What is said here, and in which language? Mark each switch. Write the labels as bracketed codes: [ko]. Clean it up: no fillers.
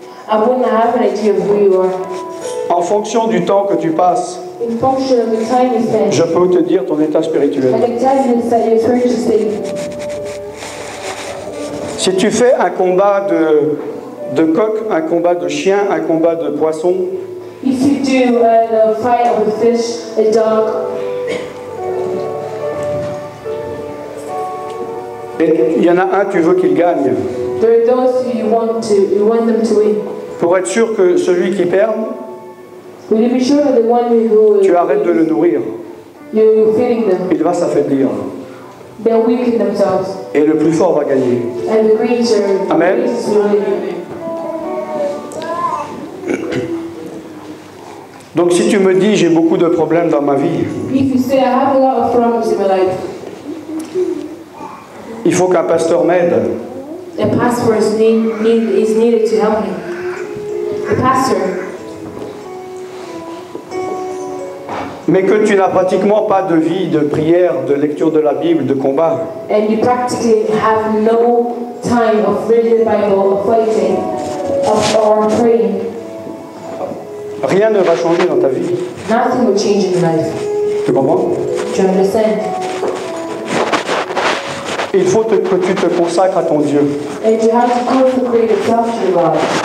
[en] I wouldn't have an idea of who you are. [fr] En fonction du temps que tu passes, [en] In function of the time you spend, [fr] je peux te dire ton état spirituel. [en] I can tell you that your spiritual state. [fr] Si tu fais un combat de coq, un combat de chien, un combat de poisson, [en] If you do a fight of a fish, a dog, [fr] et il y en a un, tu veux qu'il gagne. [en] there are those who you want them to win. [fr] Pour être sûr que celui qui perd, [en] Will you be sure that the one who [fr] tu arrêtes de le nourrir. [en] you're feeding them, [fr] Il va s'affaiblir. [en] they'll weaken themselves, [fr] Et le plus fort va gagner. [en] and the greater [fr] Amen. [en] will win. [fr] Donc si tu me dis j'ai beaucoup de problèmes dans ma vie, [en] If you say I have a lot of problems in my life, [fr] il faut qu'un pasteur m'aide. [en] a pastor is needed to help me. A pastor, [fr] Mais que tu n'as pratiquement pas de vie, de prière, de lecture de la Bible, de combat. [en] and you practically have no time of reading the Bible, of fighting, or praying. [fr] Rien ne va changer dans ta vie. [en] Nothing will change in your life. [fr] Tu comprends? [en] Do you understand? [fr] Il faut que tu te consacres à ton Dieu. [en] And you have to consecrate yourself to God.